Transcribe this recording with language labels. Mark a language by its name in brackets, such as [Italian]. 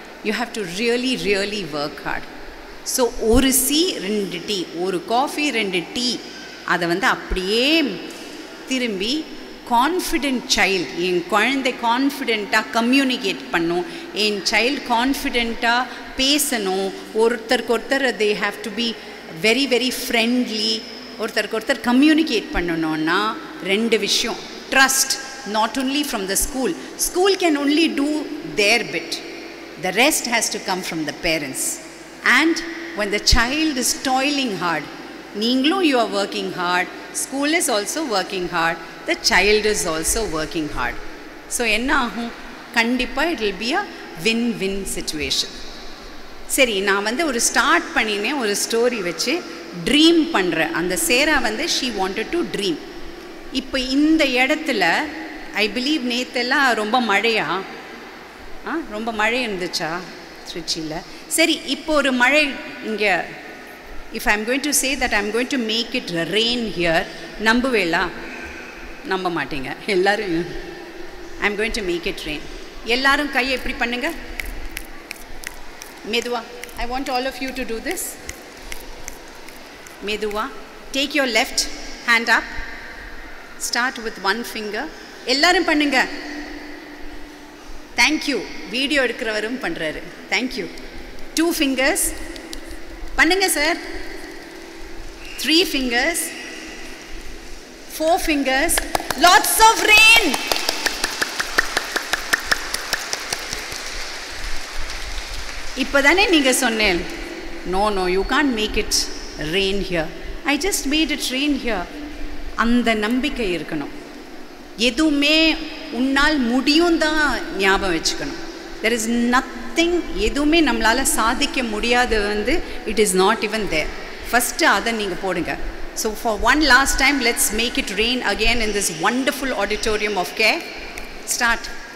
[English] You have to really work hard. [Tamil] So ஒரு C 2 tea, ஒரு coffee 2 tea, அதை வந்து அப்படியே திரும்பி கான்ஃபிடென்ட் சைல்டு, என் குழந்தை கான்ஃபிடெண்ட்டாக கம்யூனிகேட் பண்ணும், என் சைல்டு கான்ஃபிடெண்ட்டாக பேசணும், ஒருத்தருக்கு ஒருத்தர் [English] they have to be very very friendly, [Tamil] ஒருத்தருக்கு ஒருத்தர் கம்யூனிகேட் பண்ணணுன்னா 2 விஷயம். [English] Trust not only from the school can only do their bit, the rest has to come from the parents. And when the child is toiling hard, நீங்களும் you are working hard, school is also working hard, the child is also working hard. So [Tamil] என்ன ஆகும், கண்டிப்பாக [English] it will be a win-win situation. [Tamil] சரி, நான் வந்து ஒரு start பண்ணினேன், ஒரு ஸ்டோரி வச்சு ட்ரீம் பண்ணுறேன். அந்த சேரா வந்து [English] she wanted to dream. [Tamil] இப்போ இந்த இடத்துல ஐ பிலீவ் நேற்றெல்லாம் ரொம்ப மழையா, ரொம்ப மழை இருந்துச்சா திருச்சியில்? சரி, இப்போ ஒரு மழை இங்கே, [English] if I am going to say that I am going to make it rain here, [Tamil] நம்புவேலா? நம்ப மாட்டீங்க எல்லோரும். [English] I am going to make it rain. [Tamil] எல்லாரும் கையை எப்படி பண்ணுங்க மெதுவா. [English] I want all of you to do this. [Tamil] மெதுவா. [English] Take your left hand up, start with 1 finger. [Tamil] எல்லாரும் பண்ணுங்க. தேங்க்யூ. வீடியோ எடுக்கிறவரும் பண்ணுறாரு. தேங்க்யூ. 2 fingers பண்ணுங்க sir. [English] 3 fingers, 4 fingers. Lots of rain. [Tamil] இப்போ தானே நீங்கள் சொன்னேன், [English] no you can't make it rain here. I just made it rain here. [Tamil] அந்த நம்பிக்கை இருக்கணும். எதுவுமே உன்னால் முடியும் தான் ஞாபகம் வச்சுக்கணும். [English] there is nothing, [Tamil] எதுவுமே நம்மளால் சாதிக்க முடியாது வந்து [English] It is not even there. [Tamil] First அதை நீங்கள் போடுங்க. [English] So for one last time let's make it rain again in this wonderful auditorium of care. Start.